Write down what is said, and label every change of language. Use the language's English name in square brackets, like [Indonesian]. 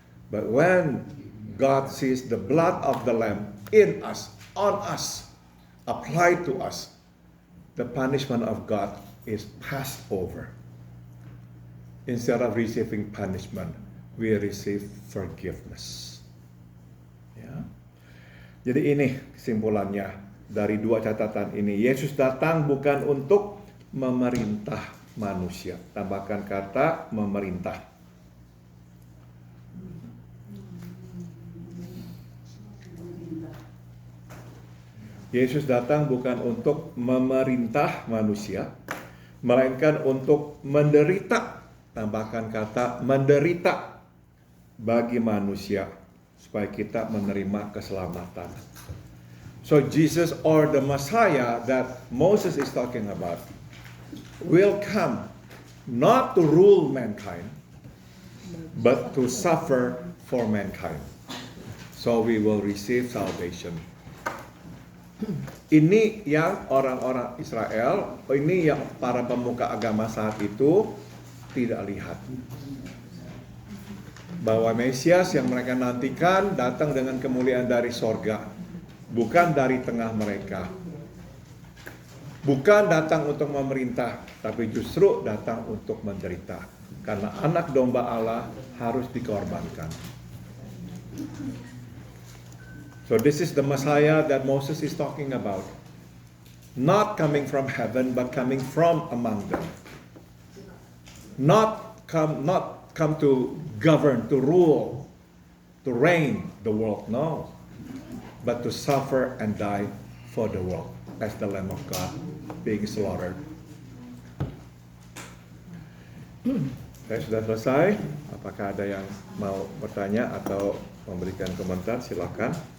[English] But when God sees the blood of the Lamb in us, on us, applied to us, the punishment of God is passed over. Instead of receiving punishment, we receive forgiveness. [Indonesian] Ya. Jadi ini kesimpulannya dari dua catatan ini. Yesus datang bukan untuk memerintah manusia. Tambahkan kata memerintah. Yesus datang bukan untuk memerintah manusia, melainkan untuk menderita. Tambahkan kata menderita bagi manusia supaya kita menerima keselamatan. [English] So Jesus or the Messiah that Moses is talking about will come not to rule mankind but to suffer for mankind. So we will receive salvation. [Indonesian] Ini yang orang-orang Israel, ini yang para pemuka agama saat itu tidak lihat. Bahwa Mesias yang mereka nantikan datang dengan kemuliaan dari sorga, bukan dari tengah mereka. Bukan datang untuk memerintah, tapi justru datang untuk menderita. Karena anak domba Allah harus dikorbankan. [English] So this is the Messiah that Moses is talking about. Not coming from heaven, but coming from among them. Not come to govern, to rule, to reign the world, no. But to suffer and die for the world as the Lamb of God being slaughtered. [Indonesian] Saya sudah selesai. Apakah ada yang mau bertanya atau memberikan komentar? Silakan.